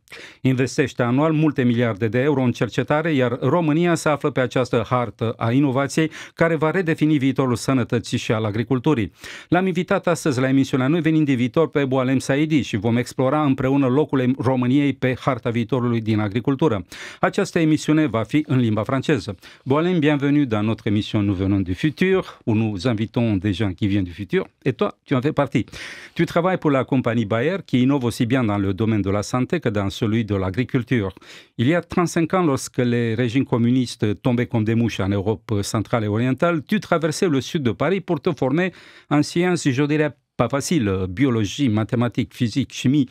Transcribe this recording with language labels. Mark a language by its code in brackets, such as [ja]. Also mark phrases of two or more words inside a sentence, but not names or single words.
[ro] Investește anual multe miliarde de euro în cercetare, iar România se află pe această hartă a inovației care va redefini viitorul sănătății și al agriculturii. L-am invitat astăzi la emisiunea Noi venim din viitor pe Boualem Saidi și vom explora împreună locul României pe harta viitorului din agricultură. Această emisiune va fi în limba franceză. [fr] Boualem, bienvenue dans notre émission Nous venons du futur, où nous invitons des gens qui viennent du futur, et toi, tu en fais partie. Tu travailles pour la compagnie Bayer, qui innove aussi bien dans le domaine de la santé que dans celui de l'agriculture. Il y a 35 ans, lorsque les régimes communistes tombaient comme des mouches en Europe centrale et orientale, tu traversais le sud de Paris pour te former en sciences, je dirais, pas facile, biologie, mathématiques, physique, chimie.